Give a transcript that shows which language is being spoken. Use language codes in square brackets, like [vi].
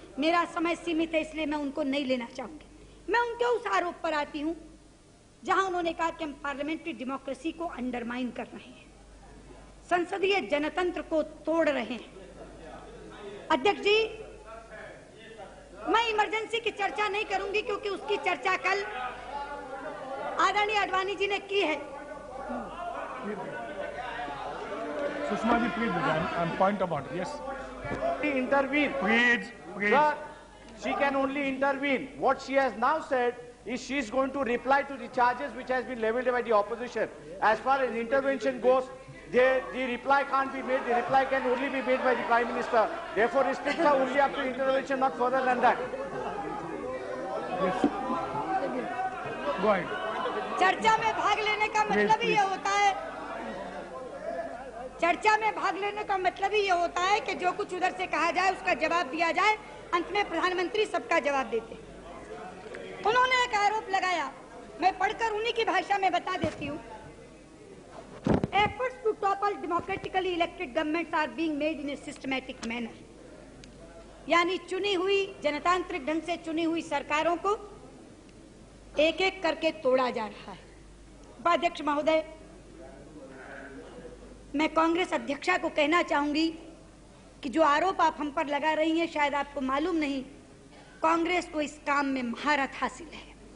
[hi] मेरा समय सीमित है इसलिए मैं उनको नहीं लेना चाहूंगी। मैं उनके उस आरोप पर आती हूं जहां उन्होंने कहा कि हम [en] parliamentary democracy [hi] को [en] undermine [hi] कर रहे हैं, संसदीय जनतंत्र को तोड़ रहे हैं। अध्यक्ष जी, मैं इमरजेंसी की चर्चा नहीं करूंगी क्योंकि उसकी चर्चा कल आदरणीय आडवाणी जी ने की है। [en] Sushma ji, please and point about yes. Intervene. Please. Sir, she can only intervene. What she has now said is she is going to reply to the charges which has been leveled by the opposition. As far as intervention goes, the reply can't be made. The reply can only be made by the Prime Minister. Therefore, restricts are only up to intervention, not further than that. Yes. Go ahead. [hi] चर्चा में भाग लेने का मतलब ही ये होता है, चर्चा में भाग लेने का मतलब ही ये होता है कि जो कुछ उधर से कहा जाए उसका जवाब दिया जाए। अंत में प्रधानमंत्री सबका जवाब देते। उन्होंने एक आरोप लगाया, मैं पढ़कर उन्हीं की भाषा में बता देती हूँ। [en] Efforts to topple democratically elected governments are being made in a systematic manner. [hi] यानी चुनी हुई, जनतांत्रिक ढंग से चुनी हुई सरकारों को एक एक करके तोड़ा जा रहा है। उपाध्यक्ष महोदय, मैं कांग्रेस अध्यक्षा को कहना चाहूंगी कि जो आरोप आप हम पर लगा रही हैं, शायद आपको मालूम नहीं, कांग्रेस को इस काम में महारत हासिल है।